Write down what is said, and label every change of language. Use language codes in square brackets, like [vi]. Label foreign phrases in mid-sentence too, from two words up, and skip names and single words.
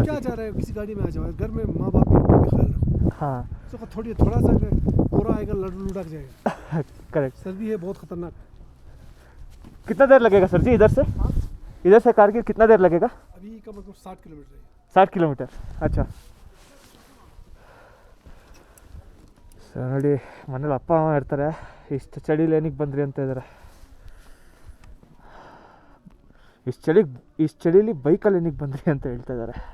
[hi] क्या जा रहे हो, किसी गाड़ी में आ जाओ. घर में माँ बाप भी ख्याल रखो. हाँ तो थोड़ा सा कोरा आएगा, लुढ़क जाएगा. करेक्ट. सर्दी है बहुत खतरनाक. कितना देर लगेगा सर जी इधर से? इधर से कारगिल कितना देर लगेगा? अभी का मतलब 60 किलोमीटर है. 60 किलोमीटर. अच्छा. [kn] ಸೊ ನೋಡಿ, ಮನೇಲಿ ಅಪ್ಪ ಅಮ್ಮ ಇರ್ತಾರೆ. ಇಷ್ಟು ಚಳಿಲಿ ಏನಕ್ಕೆ ಬಂದ್ರಿ ಅಂತ ಇದ್ದಾರೆ. ಇಷ್ಟು ಚಳಿಲಿ ಬೈಕಲ್ಲಿ ಏನಕ್ಕೆ ಬಂದ್ರಿ ಅಂತ ಹೇಳ್ತಾ ಇದ್ದಾರೆ.